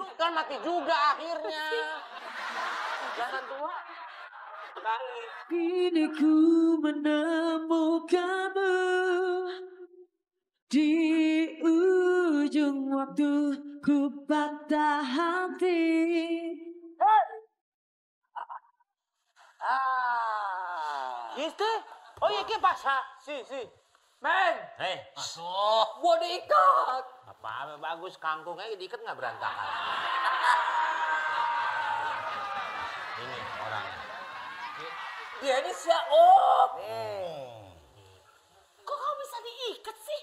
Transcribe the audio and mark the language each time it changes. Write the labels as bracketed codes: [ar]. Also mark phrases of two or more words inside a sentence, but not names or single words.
[id] Kan mati juga akhirnya. Jangan tua. Kini ku menemukanmu di ujung waktu ku patah hati. [es] ¿Y este? Oye, ¿qué pasa? Si, si. [id] Men, Masuk. gua diikat. Apa bagus kangkungnya diikat nggak berantakan. Ini orangnya. Dia ini siapa? Oh, Kok kamu bisa diikat sih?